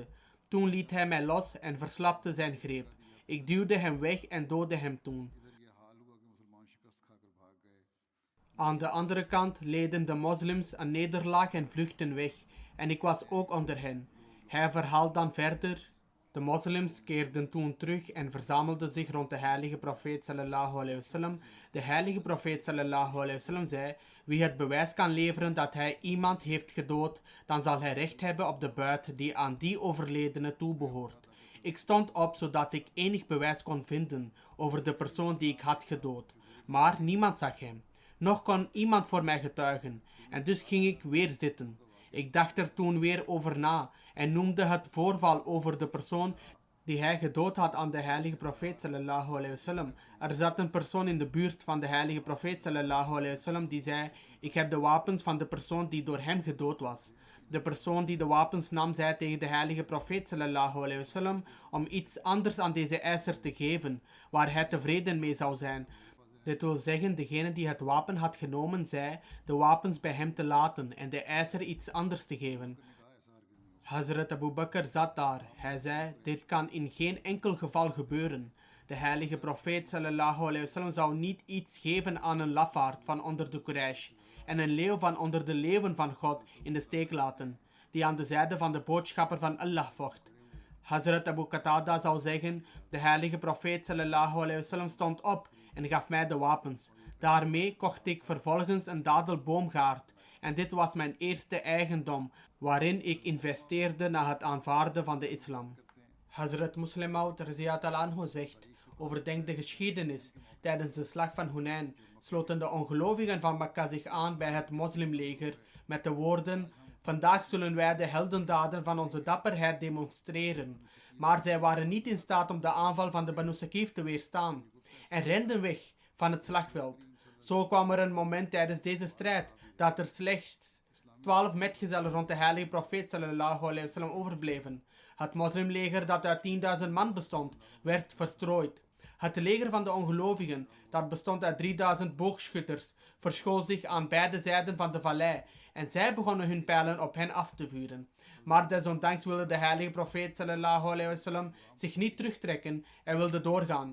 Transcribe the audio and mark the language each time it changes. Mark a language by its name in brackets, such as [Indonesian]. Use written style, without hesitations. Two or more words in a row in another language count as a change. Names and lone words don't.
[Dutch] Toen liet hij mij los en verslapte zijn greep. Ik duwde hem weg en doodde hem toen. Aan de andere kant leden de moslims een nederlaag en vluchtten weg, en ik was ook onder hen. Hij verhaalt dan verder: de moslims keerden toen terug en verzamelden zich rond de heilige profeet [Arabic] صلى الله عليه وسلم. [Dutch] De heilige profeet [Arabic] صلى الله عليه وسلم [Dutch] zei: wie het bewijs kan leveren dat hij iemand heeft gedood, dan zal hij recht hebben op de buit die aan die overledene toebehoort. Ik stond op zodat ik enig bewijs kon vinden over de persoon die ik had gedood, maar niemand zag hem. Nog kon iemand voor mij getuigen, en dus ging ik weer zitten. Ik dacht er toen weer over na en noemde het voorval over de persoon die hij gedood had aan de heilige profeet [Arabic] صلى الله عليه وسلم. [Dutch] Er zat een persoon in de buurt van de heilige profeet [Arabic] صلى الله عليه وسلم [Dutch] die zei: ik heb de wapens van de persoon die door hem gedood was. De persoon die de wapens nam zei tegen de heilige profeet [Arabic] صلى الله عليه وسلم [Dutch] om iets anders aan deze eiser te geven, waar hij tevreden mee zou zijn. Dit wil zeggen, degene die het wapen had genomen zei de wapens bij hem te laten en de eiser iets anders te geven. Hazrat Abu Bakr zat daar. Hij zei: dit kan in geen enkel geval gebeuren. De heilige profeet [Arabic] صلى الله عليه وسلم [Dutch] zou niet iets geven aan een lafaard van onder de Quraysh en een leeuw van onder de leeuwen van God in de steek laten, die aan de zijde van de boodschapper van Allah vocht. Hazrat Abu Qatada zou zeggen: de heilige profeet [Arabic] صلى الله عليه وسلم [Dutch] stond op en gaf mij de wapens. Daarmee kocht ik vervolgens een dadelboomgaard en dit was mijn eerste eigendom waarin ik investeerde na het aanvaarden van de islam. Hazrat Muslim Maud anhu zegt: overdenk de geschiedenis. Tijdens de slag van Hunain sloten de ongelovigen van Mekka zich aan bij het moslimleger met de woorden: vandaag zullen wij de heldendaden van onze dapperheid demonstreren. Maar zij waren niet in staat om de aanval van de Banu Saqif te weerstaan en renden weg van het slagveld. Zo kwam er een moment tijdens deze strijd dat er slechts 12 metgezellen rond de heilige profeet [Arabic] صلى الله عليه وسلم [Dutch] overbleven. Het moslimleger dat uit 10.000 man bestond, werd verstrooid. Het leger van de ongelovigen, dat bestond uit 3000 boogschutters, verschool zich aan beide zijden van de vallei en zij begonnen hun pijlen op hen af te vuren. Maar desondanks wilde de heilige profeet [Arabic] صلى الله عليه وسلم [Dutch] zich niet terugtrekken en wilde doorgaan.